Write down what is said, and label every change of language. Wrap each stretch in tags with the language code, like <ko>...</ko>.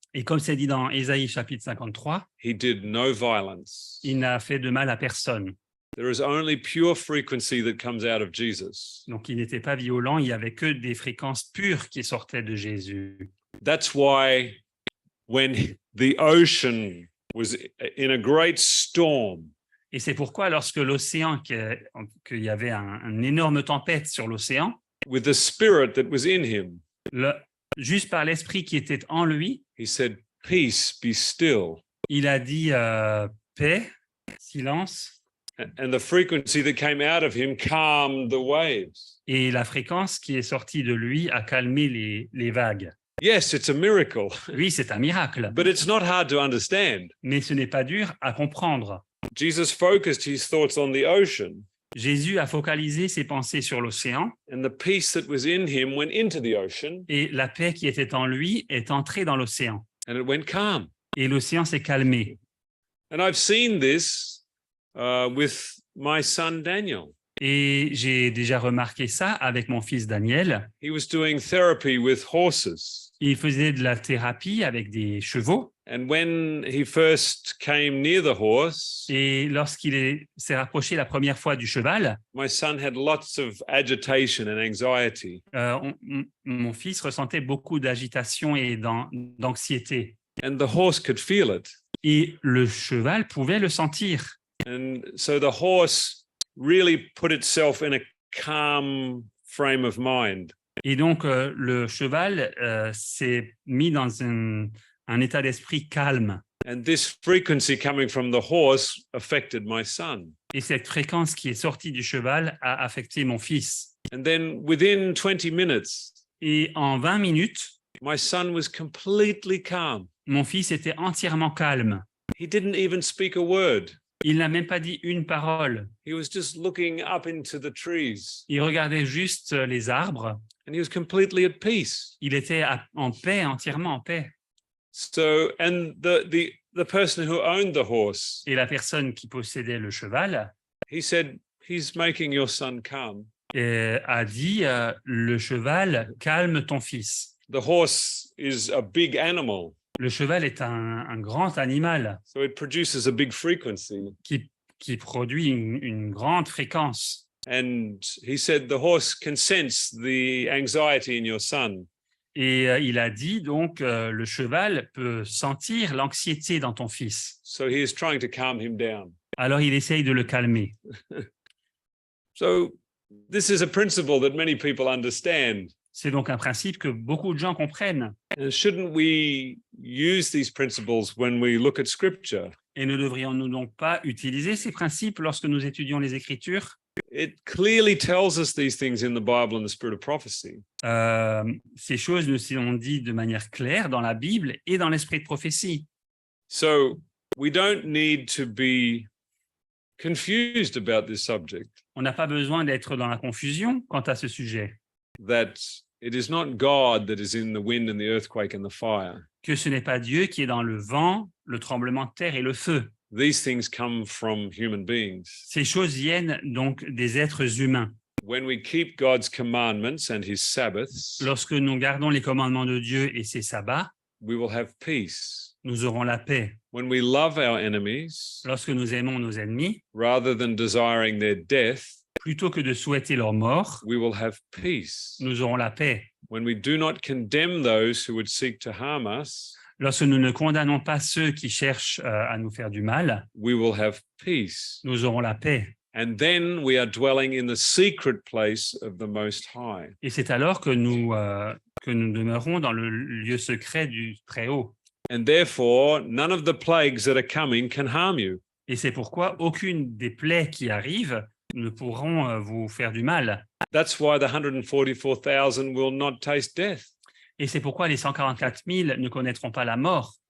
<fr>Et comme c'est dit dans Ésaïe chapitre 53,</fr> <en>he did no violence.</en> <fr>il n'a fait de mal à personne.</fr> <en>There is only pure frequency that comes out of Jesus.</en> <fr>Donc il n'était pas violent, il n'y avait que des fréquences pures qui sortaient de Jésus.</fr> <en>That's why when the ocean was in a great storm,</en> <fr>Et c'est pourquoi lorsque l'océan, qu'il y avait une énorme tempête sur l'océan,</fr> <en>with the spirit that was in him,</en> <fr>juste par l'esprit qui était en lui,</fr> <en>he said, "Peace, be still."</en> <fr>il a dit paix, silence,</fr> <en>And the frequency that came out of him calmed the waves.</en> <fr>et la fréquence qui est sortie de lui a calmé les vagues.</fr> <en>Yes, it's a miracle,</en> <fr>Oui, c'est un miracle,</fr> <en>but it's not hard to understand.</en> <fr>mais ce n'est pas dur à comprendre.</fr> <en>Jesus focused his thoughts on the ocean,</en> <fr>Jésus a focalisé ses pensées sur l'océan</fr> <en>and the peace that was in him went into the ocean,</en> <fr>et la paix qui était en lui est entrée dans l'océan.</fr> <en>and it went calm.</en> <fr>Et l'océan s'est calmé.</fr> <en>And I've seen this with my son Daniel.</en> <fr>Et j'ai déjà remarqué ça avec mon fils Daniel.</fr> <en>He was doing therapy with horses.</en> <fr>Il faisait de la thérapie avec des chevaux.</fr> <en>And when he first came near the horse,</en> <fr>Et lorsqu'il s'est rapproché la première fois du cheval,</fr> <en>my son had lots of agitation and anxiety.</en> <fr>mon fils ressentait beaucoup d'agitation et d'anxiété.</fr> <en>And the horse could feel it.</en> <fr>Et le cheval pouvait le sentir.</fr> <en>And so the horse really put itself in a calm frame of mind.</en> <fr>Et donc, le cheval s'est mis dans un état d'esprit calme.</fr> <en>And this frequency coming from the horse affected my son.</en> <fr>Et cette fréquence qui est sortie du cheval a affecté mon fils.</fr> <en>And then within 20 minutes,</en> <fr>Et en 20 minutes,</fr> <en>my son was completely calm.</en> <fr>mon fils était entièrement calme.</fr> <en>He didn't even speak a word.</en> <fr>Il n'a même pas dit une parole.</fr> <en>He was just looking up into the trees,</en> <fr>Il regardait juste les arbres.</fr> <en>and he was completely at peace.</en> <fr>Il était en paix, entièrement en paix.</fr> <en>So, and the person who owned the horse,</en> <fr>Et la personne qui possédait le cheval</fr> <en>he said, "He's making your son calm."</en> <fr>a dit le cheval, calme ton fils.</fr> <en>The horse is a big animal,</en> <fr>Le cheval est un grand animal</fr> <en>so it produces a big frequency.</en> <fr>qui produit une grande fréquence.</fr> <en>And he said the horse can sense the anxiety in your son.</en> <fr>Et il a dit donc le cheval peut sentir l'anxiété dans ton fils.</fr> <en>So he is trying to calm him down.</en> <fr>Alors il essaye de le calmer.</fr> <en>So This is a principle that many people understand.</en> <fr>C'est donc un principe que beaucoup de gens comprennent.</fr> <en>And shouldn't we use these principles when we look at scripture?</en> <fr>Et ne devrions-nous donc pas utiliser ces principes lorsque nous étudions les Écritures?</fr> <en>It clearly tells us these things in the Bible and the spirit of prophecy.</en> <fr>Ces choses nous sont dites de manière claire dans la Bible et dans l'esprit de prophétie.</fr> <en>So we don't need to be confused about this subject,</en> <fr>On n'a pas besoin d'être dans la confusion quant à ce sujet,</fr> <en>that it is not God that is in the wind and the earthquake and the fire.</en> <fr>que ce n'est pas Dieu qui est dans le vent, le tremblement de terre et le feu.</fr> <en>These things come from human beings.</en> <fr>Ces choses viennent donc des êtres humains.</fr> <en>When we keep God's commandments and his Sabbaths,</en> <fr>Lorsque nous gardons les commandements de Dieu et ses sabbats,</fr> <en>we will have peace.</en> <fr>nous aurons la paix.</fr> <en>When we love our enemies,</en> <fr>Lorsque nous aimons nos ennemis,</fr> <en>rather than desiring their death,</en> <fr>plutôt que de souhaiter leur mort,</fr> <en>we will have peace.</en> <fr>nous aurons la paix.</fr> <en>When we do not condemn those who would seek to harm us,</en> <fr>Lorsque nous ne condamnons pas ceux qui cherchent à nous faire du mal,</fr> <en>we will have peace.</en> <fr>nous aurons la paix.</fr> <en>And then we are dwelling in the secret place of the Most High.</en> <fr>Et c'est alors que nous demeurons dans le lieu secret du Très-Haut.</fr> <en>And therefore, none of the plagues that are coming can harm you.</en> <fr>Et c'est pourquoi aucune des plaies qui arrivent ne pourront vous faire du mal.</fr> <en>That's why the 144,000 will not taste death.</en> <fr>Et c'est pourquoi les 144 000 ne connaîtront pas la mort.</fr>